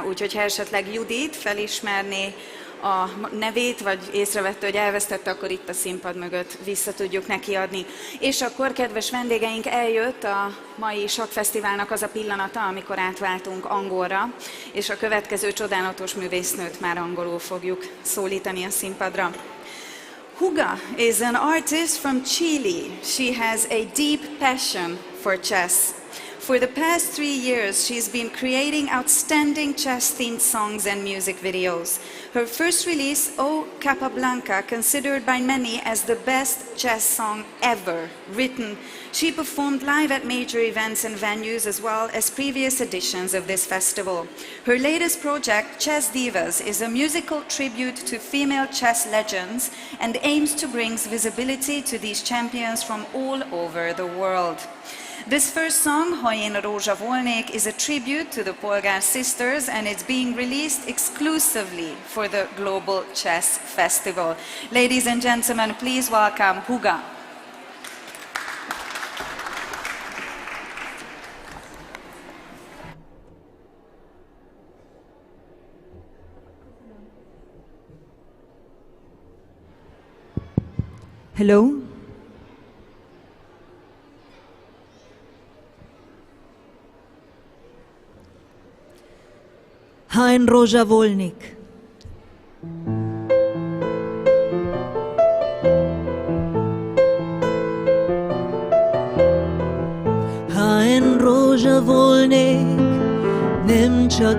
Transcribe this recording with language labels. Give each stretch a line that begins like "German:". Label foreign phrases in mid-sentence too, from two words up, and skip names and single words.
Hungarian: Úgyhogy ha esetleg Judit felismerné a nevét, vagy észrevette, hogy elvesztette, akkor itt a színpad mögött vissza tudjuk neki adni. És akkor, kedves vendégeink, eljött a mai sakkfesztiválnak az a pillanata, amikor átváltunk angolra, és a következő csodálatos művésznőt már angolul fogjuk szólítani a színpadra.
English: Huga is an artist from Chile. She has a deep passion for chess. For the past 3 years, she's been creating outstanding chess-themed songs and music videos. Her first release, O Capablanca, considered by many as the best chess song ever written. She performed live at major events and venues as well as previous editions of this festival. Her latest project, Chess Divas, is a musical tribute to female chess legends and aims to bring visibility to these champions from all over the world. This first song, Ha én rózsa volnék, is a tribute to the Polgar sisters, and it's being released exclusively for the Global Chess Festival. Ladies and gentlemen, please welcome Huga. Hello.
Hungarian: Ha én rózsa volnék. Ha én rózsa volnék, nem csak